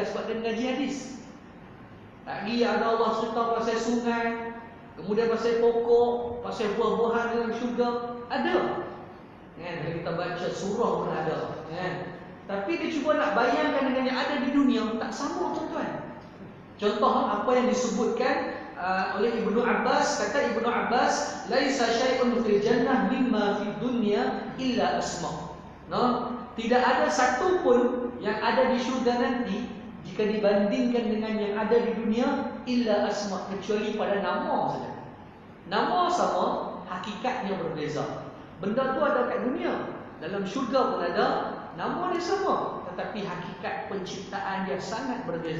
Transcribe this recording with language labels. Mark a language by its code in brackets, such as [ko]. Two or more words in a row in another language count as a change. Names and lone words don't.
[ms] Sebab dia mengaji hadis. Lagi ada Allah cerita pasal sungai, kemudian pasal pokok, pasal buah-buahan dalam syurga. Ada. Kan? Kalau kita baca surah pun ada. Kan? Tapi dia cuba nak bayangkan dengan yang ada di dunia, tak sama tuan-tuan. Contoh apa yang disebutkan oleh Ibnu Abbas, kata Ibnu Abbas, [ar] ليس شيء في الجنة مما في الدنيا إلا أسماء. [ms] No? Tidak ada satu pun yang ada di syurga nanti jika dibandingkan dengan yang ada di dunia [ar] إلا أسماء, [ms] kecuali pada nama saja. Nama sama, hakikatnya berbeza. Benda tu ada kat dunia, dalam syurga pun ada, nama dia sama, tetapi hakikat penciptaan dia sangat berbeza.